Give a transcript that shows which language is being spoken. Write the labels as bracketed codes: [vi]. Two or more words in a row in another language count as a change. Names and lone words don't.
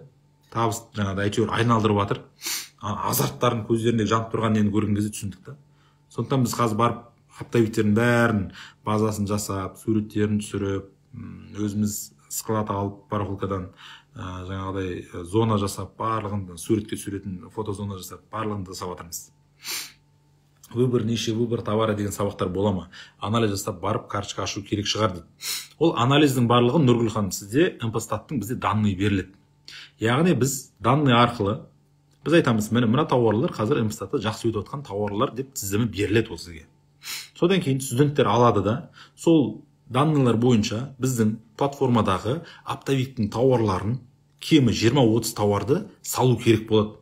[kk] Табыс жаңағыдай әйтеуір айналдырып жатыр. Азарттардың көздерінде жанып тұрған нені көрген кезде түсіндік та. Сондықтан біз қазір барып оптовиктердің бәрін базасын жасап, суреттерін түсіріп, өзіміз склад алып барахолкадан жаңағыдай зона жасап, барлығын суретке суретін фотозона жасап, барлығын жасап жатырмыз. [ru] Выбор ниши, выбор товара [kk] деген сабақтар бола ма? Анализ жасап барып карточка ашу керек шығар дейді. Ол анализдің барлығы Нұргүл ханым, сізде МПстаттың бізде данный беріледі. Яғни біз данный арқылы біз айтамыз, мына тауарлар қазір МПстатта жақсы өтіп отқан тауарлар деп тізімі беріледі ол сізге. Содан кейін студенттер алады да, сол данныйлар бойынша біздің платформадағы оптовиктің тауарларын кемі 20-30 тауарды салу керек болады.